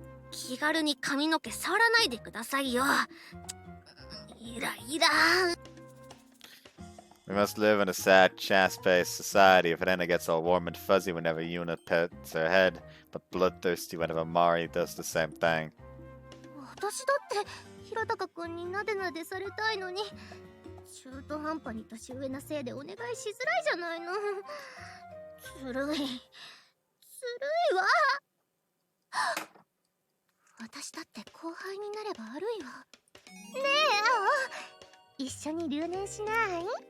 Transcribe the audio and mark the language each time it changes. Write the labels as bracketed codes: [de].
[ja] 気軽に髪の毛触らないでくださいよ。イライラ。 [en] We must live in a sad, fast-paced society if Renna gets all warm and fuzzy whenever Yuna pets her head, but bloodthirsty whenever Mari does the same thing. [ja] 私だってひろたかくんになでなでされたいのに、中途半端に年上なせいでお願いしづらいじゃないの。ずるいわ。私だって後輩になれば悪いわ。ねえ青、一緒に留年しない？